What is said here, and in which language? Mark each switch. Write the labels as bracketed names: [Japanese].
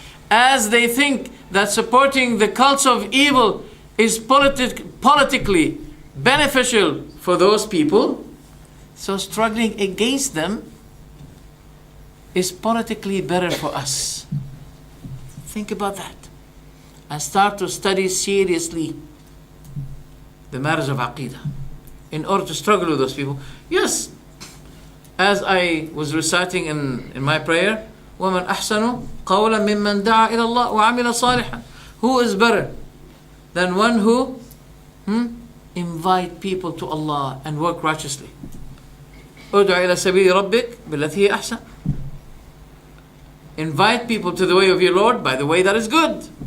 [English] As they think that supporting the cults of evil is politically beneficial for those people, so struggling against them is politically better for us. Think about that. And start to study seriously the matters of Aqidah in order to struggle with those people. Yes, as I was reciting in my prayer, [Arabic] وَمَنْ أَحْسَنُ قَوْلًا مِمَّنْ دَعَا إِلَى اللَّهِ وَعَمِلَ صَالِحًا. [English] Who is better than one who invite people to Allah and work righteously? [Arabic] أُدْعُ إِلَى سَبِيلِ رَبِّكَ بِالَّتِي هِيَ أَحْسَنُ. [English] Invite people to the way of your Lord by the way that is good.